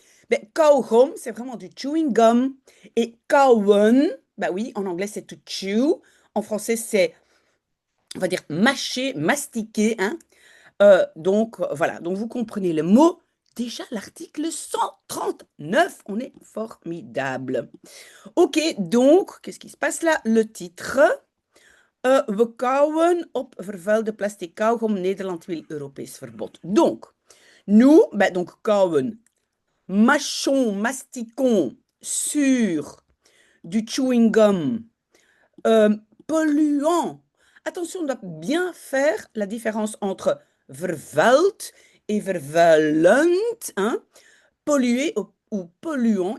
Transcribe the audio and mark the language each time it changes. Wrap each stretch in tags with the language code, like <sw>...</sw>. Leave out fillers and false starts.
<fr>Ben, kauwgom, c'est vraiment du chewing gum. Et kauwen, ben oui, en anglais c'est to chew. En français c'est, on va dire, mâcher, mastiquer, hein. Voilà, donc vous comprenez le mot. Déjà, l'article 139, on est formidable. Ok, donc, qu'est-ce qui se passe là? Le titre.</fr> <nl>We kauwen op vervuilde plastic kauwgom. Nederland wil Europees verbod.</nl> <fr>Donc, nous, ben, donc kauwen, mâchons, mastiquons sur du chewing gum polluant. Attention, on doit bien faire la différence entre vervuild et vervuilend, hein, pollué ou polluant.</fr>